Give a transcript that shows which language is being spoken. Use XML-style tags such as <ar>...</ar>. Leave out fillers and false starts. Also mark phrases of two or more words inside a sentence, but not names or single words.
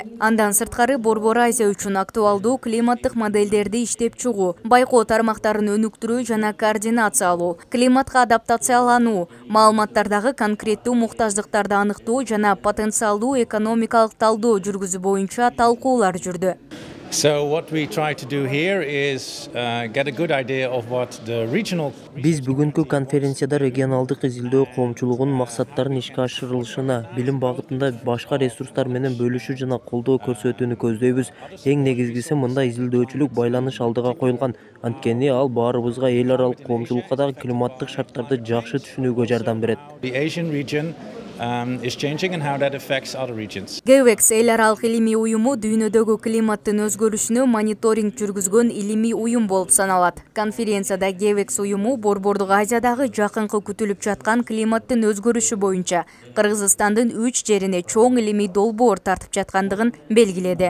<ky>Андан сырткары Борбор Азия үчүн актуалдуу климаттык моделдерди иштеп чыгуу, байкоо тармактарын өнүктүрүү жана координациялоо, климатка адаптациялануу, маалыматтардагы конкреттүү муктаждыктарды аныктоо жана потенциалдуу экономикалык талдоо жүргүзүү боюнча талкуулар жүрдү.</ky> <en>So what we try to do here is get a good idea of what the regional.</en> <ky>Биз бүгүнкү конференцияда регионалдык изилдөө коомчулугунун максаттарын ишке ашырылышына, билим багытында башка ресурстар менен бөлүшүү жана колдоо көрсөтүүнү көздөйбүз. Эң негизгиси мындай изилдөөчүлүк байланыш алдыга коюлган. Анткени ал баарыбызга эл аралык коомчулукка дагы климаттык шарттарды жакшы түшүнүүгө жардам берет.</ky> <en>The Asian region is changing and how that affects other regions.</en> <ky>GEVEX эл аралык илимий уюму дүйнөдөгү климаттын өзгөрүшүнө мониторинг жүргүзгөн илимий уюм болуп саналат. Конференцияда GEVEX уюму Борбордук Азиядагы жакынкы күтүлүп жаткан климаттын өзгөрүшү боюнча Кыргызстандын 3 жерине чоң илимий долбоор тартып жаткандыгын белгиледи.</ky>